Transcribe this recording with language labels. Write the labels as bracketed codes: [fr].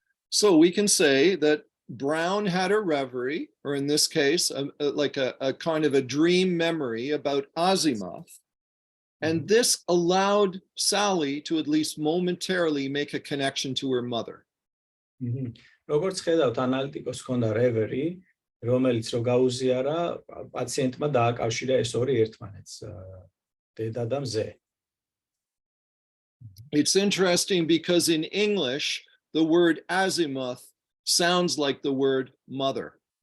[en] So we can say that Brown had a reverie, or in this case like a kind of a dream memory about azimuth, and this allowed Sally to at least momentarily make a connection to her mother. [ka] როგორც ხედავთ ანალიტიკოს ქონდა რევერი რომელიც რო გაუზიარა პაციენტმა დააკავშირა ეს ორი ერთმანეთს დედა და მზე. [en] It's interesting because in English the word azimuth sounds like the word mother.